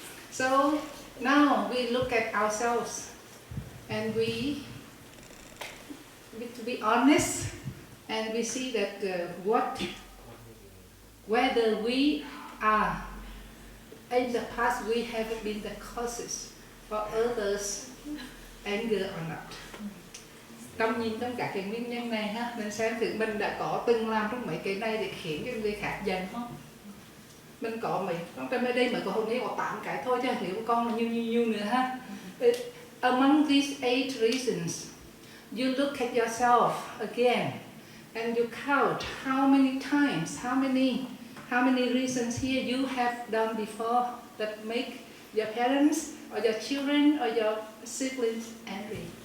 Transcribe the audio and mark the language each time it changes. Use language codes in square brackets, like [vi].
[en] So now we look at ourselves, and to be honest, and we see that whether we are in the past we have been the causes for others' anger or not. [vi] Trong nhìn tất cả cái nguyên nhân này ha, mình xem thử mình đã có từng làm trong mấy cái này để khiến cho người khác giận không? Mình có mấy, trong đây mới có hôm nay có 8 cái thôi chứ nếu con là nhiều nữa ha. [en] But among these 8 reasons, you look at yourself again and you count how many times, how many reasons here you have done before that make your parents or your children or your siblings angry.